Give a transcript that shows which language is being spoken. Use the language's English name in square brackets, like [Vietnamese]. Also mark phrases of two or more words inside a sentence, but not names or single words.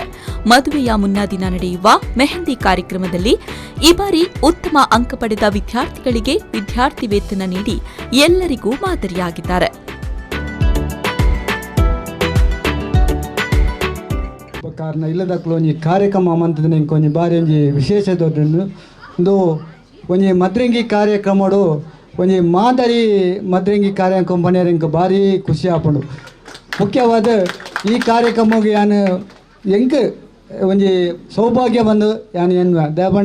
[Kannada] ಮದುವೆಯ ಮುನ್ನಾ ದಿನ ನಡೆಯುವ ಮೆಹಂದಿ ಕಾರ್ಯಕ್ರಮದಲ್ಲಿ ಈ ಬಾರಿ ಉತ್ತಮ ಅಂಕ ಪಡೆದ ವಿದ್ಯಾರ್ಥಿಗಳಿಗೆ ವಿದ್ಯಾರ್ಥಿ ವೇತನ ನೀಡಿ ಎಲ್ಲರಿಗೂ ಮಾದರಿಯಾಗಿದ್ದಾರೆ. [Tulu] ಕಾರಣ ಇಲ್ಲದಕ್ಕೂ ಒಂಜಿ ಕಾರ್ಯಕ್ರಮ ಮಂತದ ಒಂಜಿ ಬಾರಿ ಒಂಜಿ ವಿಶೇಷ ದೊಡ್ಡ ಒಂಜಿ ಮದ್ರಂಗಿ ಕಾರ್ಯಕ್ರಮಡು ಒಂಜಿ ಮಾದರಿ ಮದ್ರಂಗಿ ಕಾರ್ಯಕ್ರಮ ಪಣಿಯರ ಭಾರಿ ಖುಷಿ ಆಪುಂಡು. [Kannada] ಮುಖ್ಯವಾದ ಈ ಕಾರ್ಯಕ್ರಮಕ್ಕೆ [Tulu] ಯಾನು ಎಂಕ್ ಒಂಜಿ ಸೌಭಾಗ್ಯ ಬಂದು ಯಾನು ಎನ್ನುವ ದಯಪಂಡ